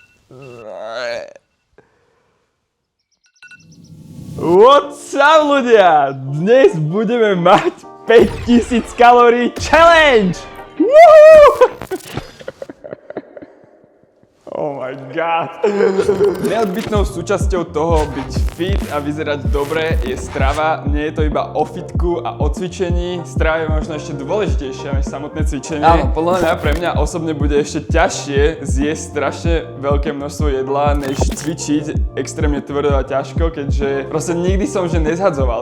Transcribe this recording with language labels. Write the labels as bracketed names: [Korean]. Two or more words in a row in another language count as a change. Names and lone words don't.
[English] What's up, [Slovak] ľudia? Dnes budeme mať 5000 kalórií challenge! [English] Woohoo! Oh my god. [Slovak] Neodbytnou súčasťou toho byť fit a vyzerať dobre je strava. Nie je to iba o fitku a o cvičení. Strava je možno ešte dôležitejšia než samotné cvičenie. Áno, podľa mňa pre mňa osobne bude ešte ťažšie zjesť strašne veľké množstvo jedla, než cvičiť extrémne tvrdo a ťažko, keďže proste nikdy som že nezhadzoval.